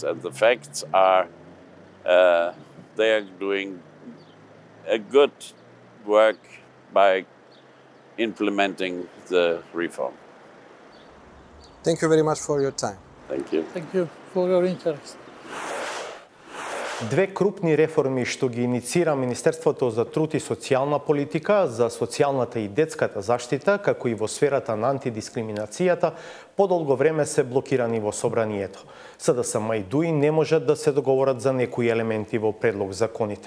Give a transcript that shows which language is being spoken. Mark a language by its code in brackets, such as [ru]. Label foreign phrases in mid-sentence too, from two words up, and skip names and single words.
[en] And the facts are, they are doing a good work by implementing the reform. Thank you very much for your time. Thank you. Thank you for your interest. [mk] Две крупни реформи што ги иницира Министерството за труд и социјална политика, за социјалната и детската заштита, како и во сферата на антидискриминацијата, подолго време се блокирани во собранието. СДСМ и ДУИ не можат да се договорат за некои елементи во предлог законите.